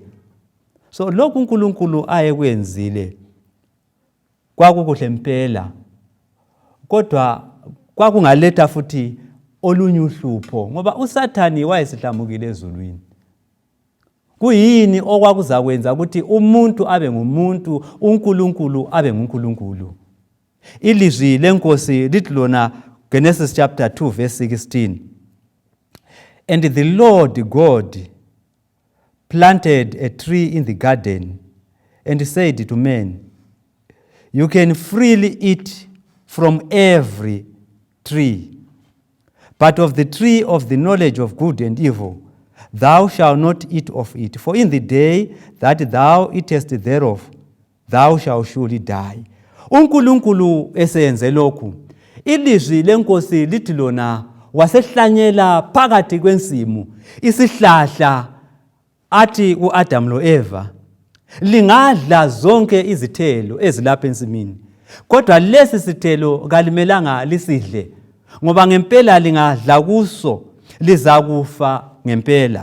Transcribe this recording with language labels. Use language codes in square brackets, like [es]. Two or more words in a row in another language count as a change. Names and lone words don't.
[nd] So lokhu uNkulunkulu ayekwenzile kwakukuhle impela, kodwa kwakungaletha futhi olunye uhlupho, ngoba uSathani wayesihlamukile ezulwini. Kuyini okwakuzakwenza ukuthi umuntu abe ngumuntu, uNkulunkulu abe nguNkulunkulu? Ilizwi lenkosi lithi lona [en] Genesis chapter 2 verse 16. And the Lord God planted a tree in the garden and said to man, you can freely eat from every tree, but of the tree of the knowledge of good and evil thou shalt not eat of it, for in the day that thou eatest thereof thou shalt surely die. [nd] uNkulunkulu esenze lokhu, ilizwi lenkosi lithi lona wasehlanyela phakathi kwensimu isihlahla, athi uAdam loEva, lingadla zonke izithelo ezilapha ensimini, kodwa lesi sithelo kalimelanga lisidle, ngoba ngempela lingadla kuso lizakufa ngempela.